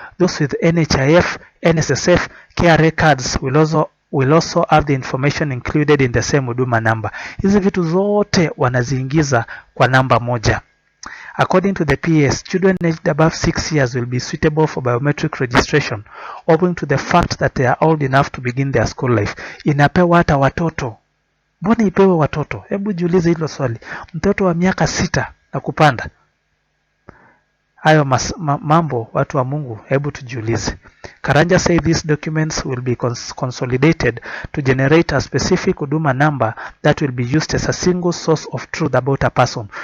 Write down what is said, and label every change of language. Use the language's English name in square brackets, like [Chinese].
[English] Those with NHIF, NSSF, KRA cards will also have the information included in the same huduma number. [Swahili] Hizi vitu zote wanaziingiza kwa namba moja. [English] According to the PS, children aged above 6 years will be suitable for biometric registration, owing to the fact that they are old enough to begin their school life. [Swahili] Inapewa hata watoto. Mbona ipewe watoto? Hebu jiulize hilo swali. Mtoto wa miaka 6 na kupanda. Hayo mambo watu wa Mungu, hebu tujiulize. [English] Karanja said these documents will be consolidated to generate a specific huduma number that will be used as a single source of truth about a person.